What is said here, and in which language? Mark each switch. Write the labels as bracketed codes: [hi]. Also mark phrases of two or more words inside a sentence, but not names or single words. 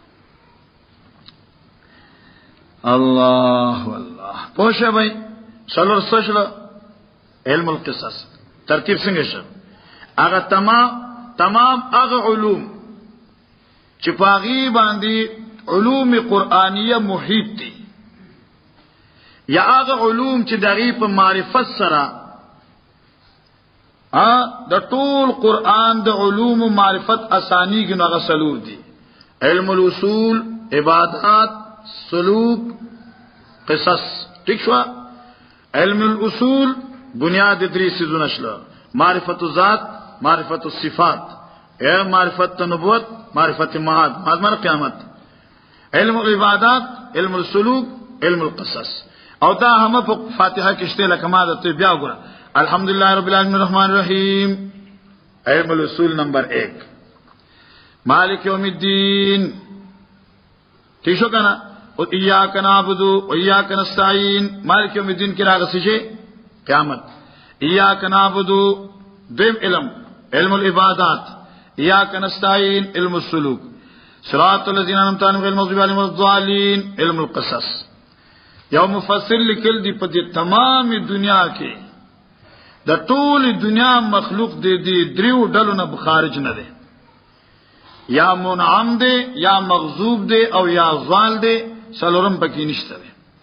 [ps] الله والله پوښه وای څلور سوچله علم القصص ترتیب څنګه شو هغه تمام هغه علوم چې پاغي باندې علوم قرآنیه محیط دي یا هغه علوم چې دغه په معرفت سره د ټول قرآن د علوم و معرفت اسانی کې نو غسلو دي علم الاصول عبادات سلوک قصص ٹھیک شو علم الاصول بنیاد درې سيزونه شله معرفت الذات معرفت الصفات اے معرفت النبوت معرفت معاد معنی قیامت علم العبادات علم السلوک علم القصص او دا هم په فاتحه کې شته لکه ما ته بیا وګوره [ar] الحمدلله رب العالمین الرحمن الرحیم [ps] علم الاصول نمبر 1 [ar] مالک یوم [ps] الدین ٹھیک شو کنه او [ar] ایاک نعبد و ایاک نستعین مالک یوم الدین [ps] کې راغلی شي قیامت [ar] ایاک نعبد [ps] دیم علم العبادات [ar] ایاک نستعین [ps] علم السلوک [ar] صراط الذین انعمت علیہم غیر المغضوب علیہم ولا الضالین [ps] علم القصص یو مفسر لیکل دی په دې تمام دنیا کې د ټول دنیا مخلوق دې دریو ډلو نه خارج نه دي یا منعم دی یا مغضوب دی او یا ضال دی څلورم پکې نشته دی